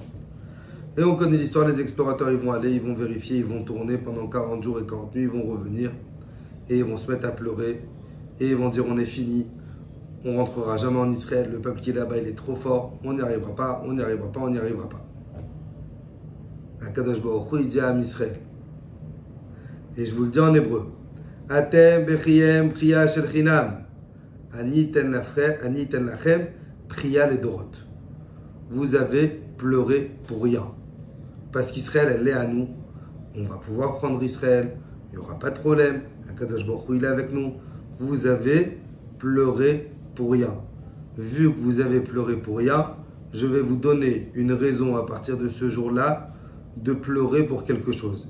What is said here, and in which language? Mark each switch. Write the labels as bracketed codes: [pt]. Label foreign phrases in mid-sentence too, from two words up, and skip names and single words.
[fr] Et on connaît l'histoire, les explorateurs ils vont aller, ils vont vérifier, ils vont tourner pendant 40 jours et 40 nuits, ils vont revenir et ils vont se mettre à pleurer et ils vont dire on est fini, on rentrera jamais en Israël, le peuple qui est là-bas il est trop fort, on n'y arrivera pas, on n'y arrivera pas, on n'y arrivera pas. [he] הקדוש ברוך הוא [fr] il dit à Israël, et je vous le dis en hébreu, [he] אתם בכיתם בכיה של חינם, אני אתן לכם בכיה לדורות. [fr] Vous avez pleuré pour rien. Parce qu'Israël, elle est à nous. On va pouvoir prendre Israël. Il n'y aura pas de problème. [he] הקדוש ברוך הוא, [fr] il est avec nous. Vous avez pleuré pour rien. Vu que vous avez pleuré pour rien, je vais vous donner une raison à partir de ce jour-là de pleurer pour quelque chose.